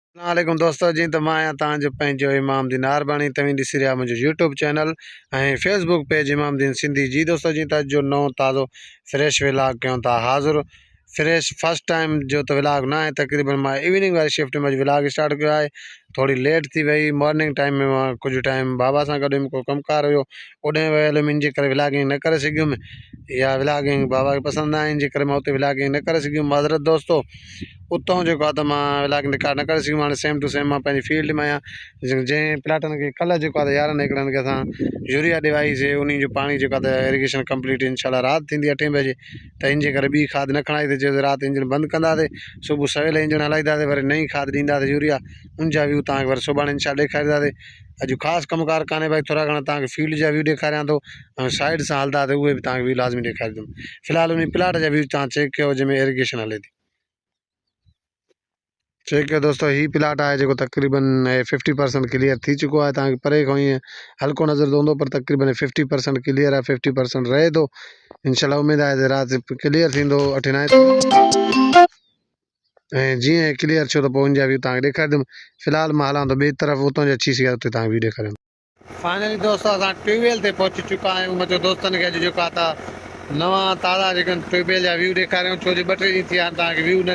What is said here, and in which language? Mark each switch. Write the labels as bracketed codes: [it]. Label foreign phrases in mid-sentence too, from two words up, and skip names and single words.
[sd] वालेकुम दोस्तों जी तो मैं तव्हांजो पंहिंजो इमाम दीन आरबाणी तव्हीं ॾिसी रहिया मुंहिंजो [en] YouTube channel [sd] ऐं [en] Facebook page [sd] इमाम दीन सिंधी जी दोस्तों जी त अॼु जो नओं ताज़ो [en] fresh vlog [sd] कयूं था हाज़ुर [en] fresh first time [sd] जो तो व्लॉग ना है तकरीबन मैं इवनिंग वाली शिफ्ट में [en] vlog start [sd] किया है थोड़ी लेट थी वही [en] morning time [sd] में मां कुछ टाइम बाबा सां गॾु को कमकार हुयो ओॾे वियल हुयुमि इन करे व्लॉगिंग न करे सघियुमि या व्लॉगिंग बाबा खे पसंदि न आहे इन करे मां उते व्लॉगिंग न करे सघियुमि माज़रत दोस्तों उतों जो आहे त मां [en] vlogging record [sd] न करे सघियुमि हाणे [en] same to same [sd] मां पंहिंजी फील्ड में आहियां जंहिं प्लाटनि खे कल्ह जेको आहे यारनि एकड़नि खे असां यूरिया ॾिवाईसीं उन जो पाणी जेको आहे त [en] irrigation complete [sd] इंशाल्लाह राति थींदी 8 बजे त इन जे करे ॿी खाद न खणाई त चयो राति इंजन बंदि कंदासीं सुबुह सवेल इंजन हलाईंदासीं वरी नई खाद ॾींदासीं यूरिया उन जा व्यू तव्हांखे वरी सुभाणे इंशाल्लाह ॾेखारींदासीं अॼु ख़ासि कमुकार कान्हे भाई थोरा घणा तव्हांखे फील्ड जा व्यू ॾेखारियां थो ऐं साइड सां हलंदा त उहे बि तव्हांखे व्यू लाज़मी ॾेखारींदुमि फ़िलहालु उन प्लाट जा व्यू तव्हां चेक कयो जंहिंमें इरीगेशन हले थी चेक कयो दोस्तों ही प्लाट है जो तकरीबन 50% क्लियर थी चुको है तव्हांखे परे खां ईअं हल्को नज़र हूंदो पर तकरीबन 50% क्लियर है 50% रहे थो इंशाल्लाह उम्मीद है त राति क्लियर थींदो 8-9 ऐं जीअं क्लियर छो तो पोइ उनजा व्यू तव्हांखे ॾेखारींदुमि फ़िलहालु मां हलां थो ॿिए तरफ़ उतां जो अची सघिया उते तव्हांखे व्यू ॾेखारींदुमि फाइनली दोस्तों असां ट्यूबवेल ते पहुची चुका आहियूं मुंहिंजो दोस्तनि खे अॼु जेको आहे त नवां ताज़ा जेके ट्यूबवेल जा व्यू ॾेखारियूं छो जो 2-3 ॾींहं थिया आहिनि तव्हांखे व्यू न